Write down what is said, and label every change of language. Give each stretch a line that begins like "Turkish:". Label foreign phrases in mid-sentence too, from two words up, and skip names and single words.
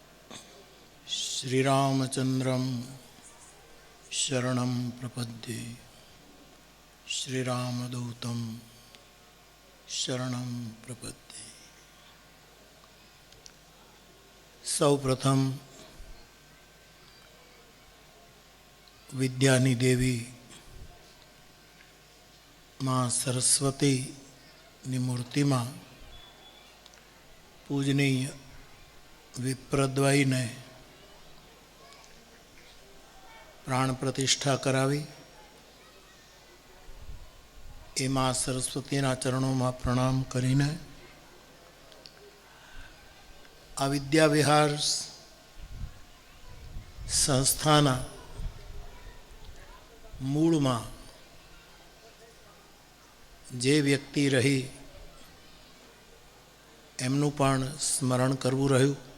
Sanskrit: श्रीरामचन्द्रं शरणं प्रपद्ये श्रीरामदूतं शरणं प्रपद्ये।
Gujarati: સૌપ્રથમ વિદ્યાની દેવી માઁ સરસ્વતી ની મૂર્તિમાં પૂજનીય વિપ્રદ્વયને પ્રાણ પ્રતિષ્ઠા કરાવી એ માં સરસ્વતીના ચરણોમાં પ્રણામ કરીને આ વિદ્યાવિહાર સંસ્થાના મૂળમાં જે વ્યક્તિ રહી એમનું પણ સ્મરણ કરવું રહ્યું.